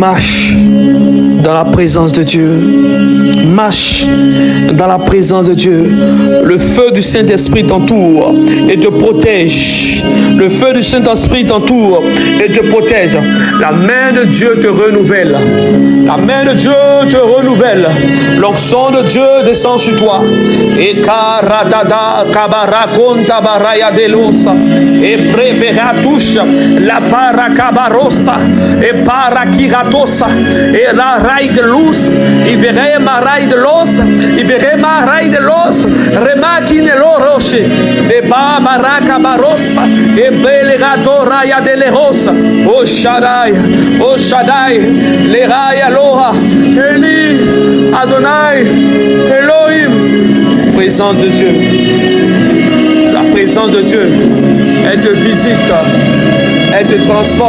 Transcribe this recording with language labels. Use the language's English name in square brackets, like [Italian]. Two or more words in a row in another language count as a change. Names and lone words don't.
[French] Marche dans la présence de Dieu. Marche dans la présence de Dieu. Le feu du Saint-Esprit t'entoure et te protège. Le feu du Saint-Esprit t'entoure et te protège. La main de Dieu te renouvelle. La main de Dieu te renouvelle. L'onction de Dieu descend sur toi. Et karadada kabarakonta baraya delosa. Et preveratouche la parakabarosa. Et parakiratosa. Et la raille de l'os. Il verrait ma raille de l'os. Il verrait ma raille de l'os. Remakine lo roche. Et babarakabarosa. Et belerato raya de l'erosa. Oh Shaddai. Oh Shaddai. Les raya loha. Eli. Adonai. Elohim. Présence de Dieu. La présence de Dieu. Elle te visite. Elle te transforme.